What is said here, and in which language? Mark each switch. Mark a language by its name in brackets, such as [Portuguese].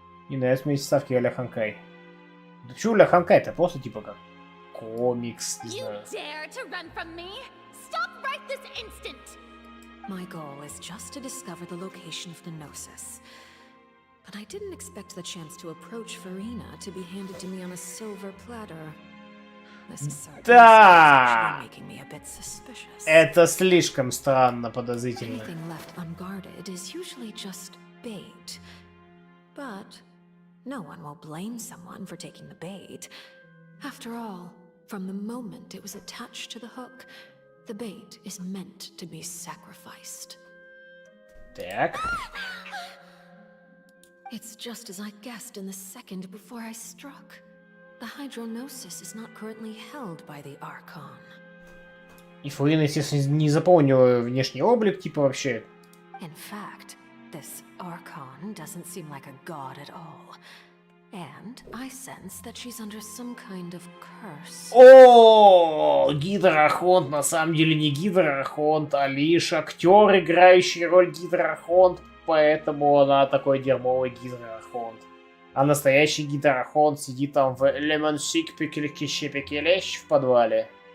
[Russian] Не нравится мне ставки а-ля Ханкай. Да почему а-ля Ханкай? Это просто типа как комикс, не знаю. [English] You dare to run from me? Stop right this instant! My goal is just to discover the location of the Gnosis. But I didn't expect the chance to approach Farina to be handed to me on a silver platter. This is certainly [Russian] Да! [English] making me a bit suspicious. [Russian] Это слишком странно, подозрительно. [English] Anything left unguarded is usually just bait. But no one will blame someone for taking the bait. After all, from the moment it was attached to the hook, the bait is meant to be sacrificed. [Russian] Так. [English] It's just as I guessed in the second before I struck. The Hydronosis is not currently held by the Archon. [Russian] И Фарина, естественно, не запомнила внешний облик, типа вообще. [English] In fact, this Archon doesn't seem like a god at all. And I sense that she's under some kind of curse. [Russian] О, Гидрархонт на самом деле не Гидрархонт, а лишь актер, играющий роль Гидрархонт, поэтому она такой дерьмовый Гидрархонт. А настоящий Гидрархонт сидит там в Лемонсик Пекелещ в подвале.